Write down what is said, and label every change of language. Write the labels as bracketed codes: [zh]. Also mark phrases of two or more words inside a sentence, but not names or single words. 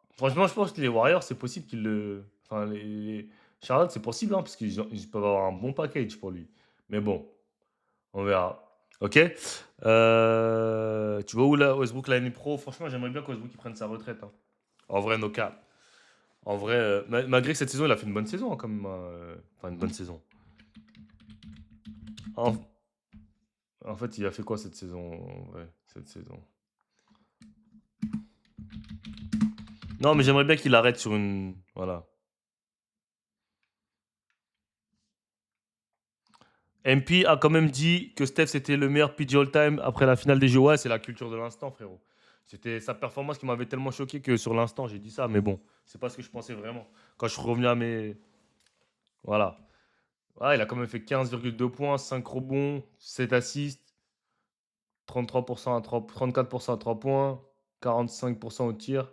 [fr] Franchement, je pense que les Warriors, c'est possible qu'ils le... Enfin, Charlotte, c'est possible, hein, parce qu'ils peuvent avoir un bon package pour lui. Mais bon, on verra. Ok. Tu vois où là, Westbrook l'année pro? Franchement, j'aimerais bien que Westbrook il prenne sa retraite. Hein. En vrai, [en] no cap. [fr] En vrai, malgré que cette saison, il a fait une bonne saison, hein, quand même. Enfin, une bonne saison. En fait, il a fait quoi cette saison? En vrai, cette saison. Non, mais j'aimerais bien qu'il arrête sur une... Voilà. MP a quand même dit que Steph c'était le meilleur [en] PG all-time [fr] après la finale des Jeux. Ouais, c'est la culture de l'instant, frérot. C'était sa performance qui m'avait tellement choqué que sur l'instant, j'ai dit ça. Mais bon, c'est pas ce que je pensais vraiment. Quand je suis revenu à mes... Voilà. Ouais, il a quand même fait 15,2 points, 5 rebonds, 7 assists, 33% à 3, 34% à 3 points, 45% au tir.